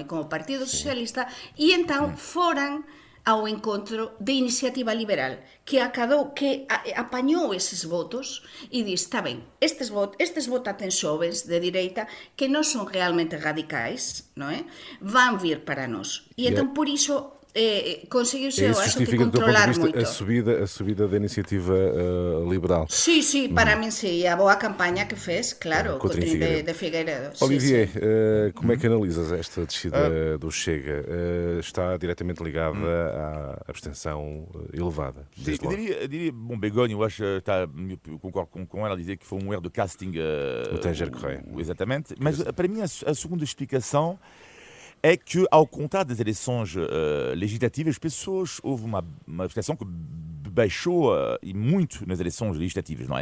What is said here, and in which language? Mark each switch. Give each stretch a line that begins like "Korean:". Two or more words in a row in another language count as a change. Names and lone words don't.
Galician: E como Partido Socialista, e entón foran ao encontro de Iniciativa Liberal, que apañou eses votos e di, está ben, estes votantes xovens de direita que non son realmente radicais, non é? Van vir para nós. E entón por iso conseguiu-se, eu acho que controlar moito. A subida da Iniciativa Liberal. Sí, para min sí, a boa campaña que fez, claro, contra de Figueiredo.
Portuguese: Olivier, como é que analisas esta descida do Chega? Está diretamente ligada à abstenção elevada? Eu diria, bom, Begonha, eu acho, concordo com ela a dizer que foi um erro de casting. O Tanger Correia. Exatamente, mas para mim a segunda explicação é que, ao contrário das eleições legislativas, as pessoas, houve uma abstenção que baixou e muito nas eleições legislativas, não é?